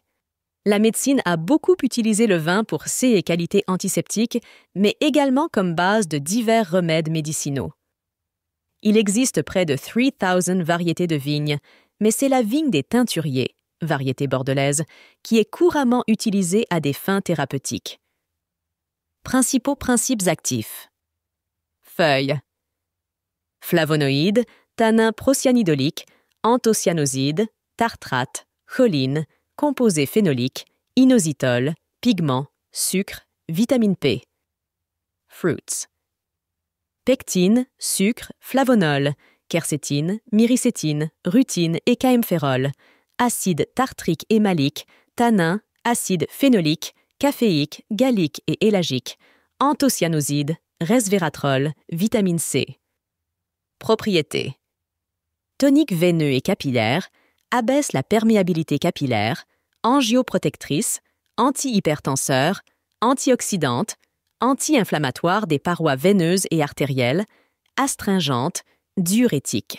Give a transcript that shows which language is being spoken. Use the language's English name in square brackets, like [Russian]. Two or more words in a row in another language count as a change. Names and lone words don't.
[French] La médecine a beaucoup utilisé le vin pour ses qualités antiseptiques, mais également comme base de divers remèdes médicinaux. Il existe près de 3000 variétés de vignes, mais c'est la vigne des teinturiers, variété bordelaise, qui est couramment utilisée à des fins thérapeutiques. Principaux principes actifs. Feuilles. Flavonoïdes, tanins procyanidoliques, anthocyanosides, tartrates, cholines, composés phénoliques, inositol, pigments, sucre, vitamine P. Fruits. Pectine, sucre, flavonol, quercétine, myricétine, rutine et caemphérol, acide tartrique et malique, tannin, acide phénolique, caféique, gallique et élagique, anthocyanosides, resveratrol, vitamine C. Propriétés. Tonique veineux et capillaire, abaisse la perméabilité capillaire, angioprotectrice, antihypertenseur, antioxydante, anti-inflammatoire des parois veineuses et artérielles, astringente, diurétique.